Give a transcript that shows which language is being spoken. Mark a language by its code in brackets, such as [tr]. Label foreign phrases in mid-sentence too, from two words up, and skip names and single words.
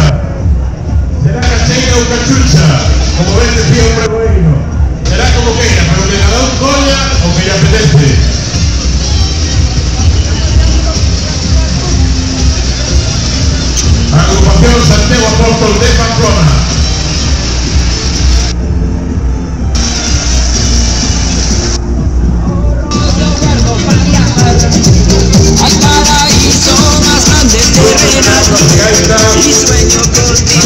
[gl] Será cacheira ou cachucha, como ben decía o pregoeiro. Será como queira, pero que cada un colla o que lle apetece. [es] Agrupación Santiago Apóstol de Pamplona. Al paraíso más grande terrenal y sueño contigo.